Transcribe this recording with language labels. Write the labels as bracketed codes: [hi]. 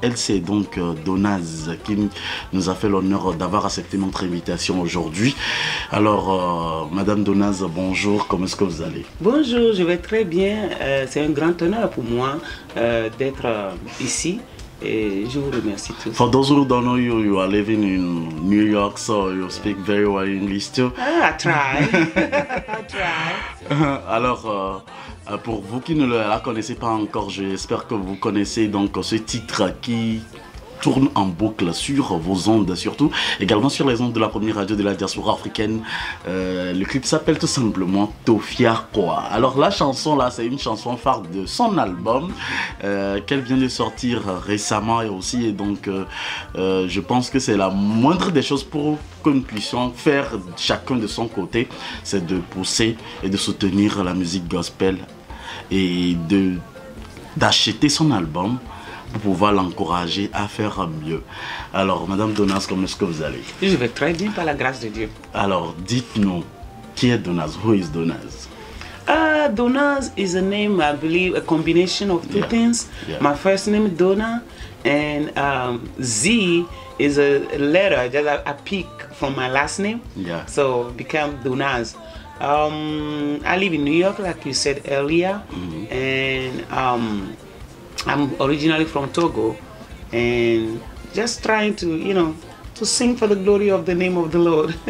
[fr] Elle, c'est donc Donaz qui nous a fait l'honneur d'avoir accepté notre invitation aujourd'hui. Alors, Madame Donaz, bonjour, comment est-ce que vous allez? Bonjour, je vais très bien. C'est un grand honneur pour moi d'être ici. Et je vous remercie tous. [en] For those who don't know you, you are living in New York, so you speak very well English too. I try. I try. [fr] Alors, pour vous qui ne la connaissez pas encore, j'espère que vous connaissez donc ce titre qui tourne en boucle sur vos ondes, surtout également sur les ondes de la première radio de la diaspora africaine. Le clip s'appelle tout simplement Tofia Kwa. Alors la chanson là, c'est une chanson phare de son album qu'elle vient de sortir récemment et aussi, et donc je pense que c'est la moindre des choses pour que nous puissions faire chacun de son côté, c'est de pousser et de soutenir la musique gospel et d'acheter son album pour pouvoir l'encourager à faire mieux. Alors, Madame Donaz, comment est-ce que vous allez? Je vais très bien par la grâce de Dieu. Alors, dites-nous, qui est Donaz? [en] Who is Donaz? Donaz is a name, I believe, a combination of two things. Yeah. My first name, Dona, and Z is a letter, just a peak from my last name. Yeah. So, become Donaz. I live in New York, like you said earlier, and I'm originally from Togo, and just trying to, to sing for the glory of the name of the Lord.